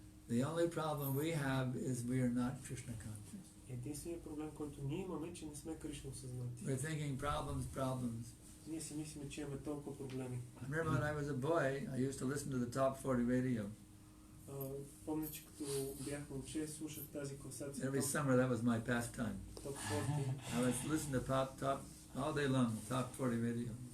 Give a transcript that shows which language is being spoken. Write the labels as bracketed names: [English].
[English] The only problem we have is we are not Krishna conscious. [Bulgarian] Единственият проблем, който ние имаме, че не сме Кришна осъзнати. [English] We're thinking problems. [Bulgarian] Ние си мислим, че имаме толкова проблеми. [English] I remember when I was a boy, I used to listen to the top 40 radio. [Bulgarian] Помня, че като бях момче, слушах тази класация. [English] Every summer, that was my pastime. [Bulgarian] Топ 40. [English] I would listen to top all day long, top 40 radio.